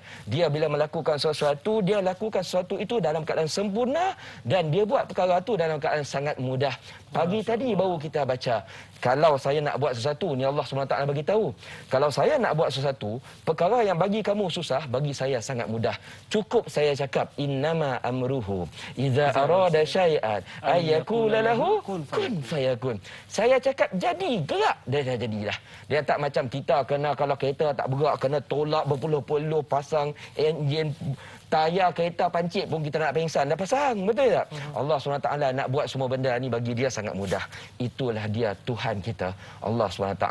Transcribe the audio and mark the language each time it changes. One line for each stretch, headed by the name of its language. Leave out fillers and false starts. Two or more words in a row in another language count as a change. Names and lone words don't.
Malay: Dia bila melakukan sesuatu, dia lakukan sesuatu itu dalam keadaan sempurna dan dia buat perkara itu dalam keadaan sangat mudah. Pagi tadi baru kita baca, kalau saya nak buat sesuatu, ni Allah SWT bagi tahu, kalau saya nak buat sesuatu, perkara yang bagi kamu susah, bagi saya sangat mudah. Cukup saya cakap,
Arabic: إنما أمره إذا أراد شيئا أن يقول له كن فيكون.
Malay: Saya cakap jadi, gerak, dia dah jadilah. Dia tak macam kita kena, kalau kereta tak bergerak, kena tolak berpuluh-puluh, pasang enjin, tayar kereta pancit pun kita nak pengsan dah pasang, betul tak? Allah SWT nak buat semua benda ni bagi dia sangat mudah. Itulah dia Tuhan kita, Allah SWT.